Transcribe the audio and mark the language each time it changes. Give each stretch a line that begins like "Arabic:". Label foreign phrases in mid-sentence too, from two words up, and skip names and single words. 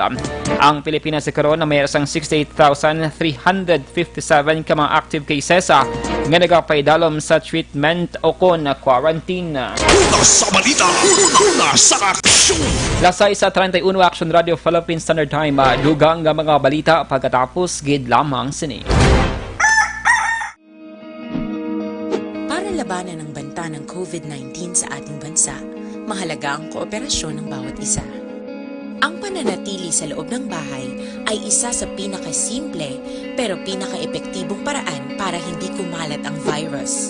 Hiligaynon: Ang Pilipinas sa karon na mayroon sang 68,357 ka mga
English: active cases
Hiligaynon: nga nagapaidalom sa treatment o kon quarantine.
Filipino: Una sa balita, una sa aksyon.
Hiligaynon: Lasay sa 31 Action Radio
English: Philippine Standard Time,
Hiligaynon: dugang nga mga balita pagkatapos gid lamang sini.
Filipino: Para labanan ang banta ng COVID-19 sa ating bansa, mahalaga ang kooperasyon ng bawat isa. Ang pananatili sa loob ng bahay ay isa sa pinakasimple pero pinaka-epektibong paraan para hindi kumalat ang virus.